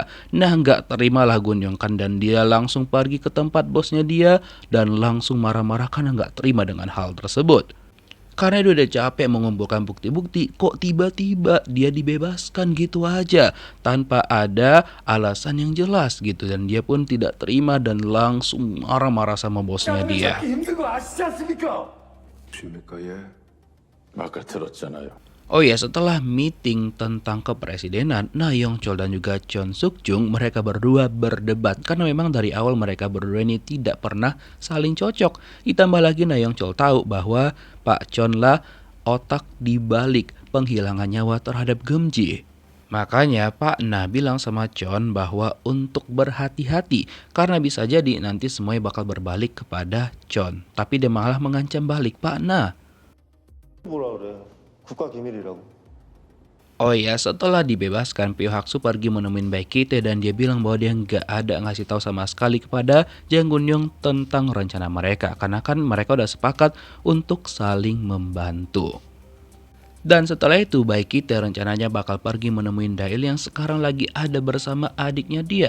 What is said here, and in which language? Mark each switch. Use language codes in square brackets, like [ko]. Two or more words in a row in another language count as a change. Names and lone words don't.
[id] Nah nggak terimalah Gun-yong kan dan dia langsung pergi ke tempat bosnya dia dan langsung marah-marah karena nggak terima dengan hal tersebut. Karena dia udah capek mengumpulkan bukti-bukti, kok tiba-tiba dia dibebaskan gitu aja tanpa ada alasan yang jelas gitu. Dan dia pun tidak terima dan langsung marah-marah sama bosnya dia. [ko] 힘든 거 아시지 않습니까? 십니까 예? 아까 들었잖아요. [id] Oh ya, setelah meeting tentang kepresidenan, Na Yong Chol dan juga Chon Suk Jung mereka berdua berdebat karena memang dari awal mereka berdua ini tidak pernah saling cocok. Ditambah lagi Na Yong Chol tahu bahwa Pak Chon lah otak dibalik penghilangan nyawa terhadap Gum-ji. Makanya Pak Na bilang sama Chon bahwa untuk berhati-hati karena bisa jadi nanti semuanya bakal berbalik kepada Chon. Tapi dia malah mengancam balik Pak Na. [ko] 뭐라 그래? 국가 기밀이라고. [id] Oh ya, setelah dibebaskan, Pyo Hak-su pergi menemuin Baek Ki-tae dan dia bilang bahwa dia nggak ada ngasih tahu sama sekali kepada Jang Gun-yong tentang rencana mereka karena kan mereka udah sepakat untuk saling membantu. Dan setelah itu Baek Ki-tae rencananya bakal pergi menemuin Dail yang sekarang lagi ada bersama adiknya dia.